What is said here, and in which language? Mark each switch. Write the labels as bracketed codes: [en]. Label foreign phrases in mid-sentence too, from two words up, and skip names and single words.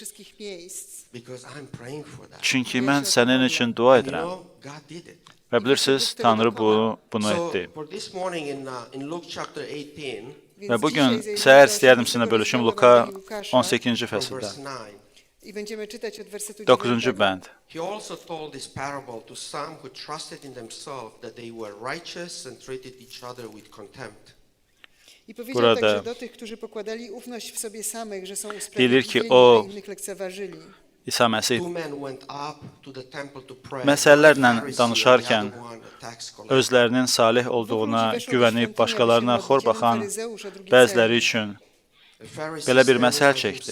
[az] Çünki mən sənin üçün dua edirəm. Və bilirsiniz, Tanrı bunu etdi. Və bugün səhər istəyərdim sizinlə bölüşüm Luka 18-ci fəsildə. 9-cu bənd. [en] He also told this parable to some who trusted in themselves that they were righteous and treated each other with contempt. [az] Burada deyilir ki, o İsa Məsih məsələlərlə danışarkən özlərinin salih olduğuna güvənib başqalarına xor baxan bəziləri üçün belə bir məsəl çəkdi.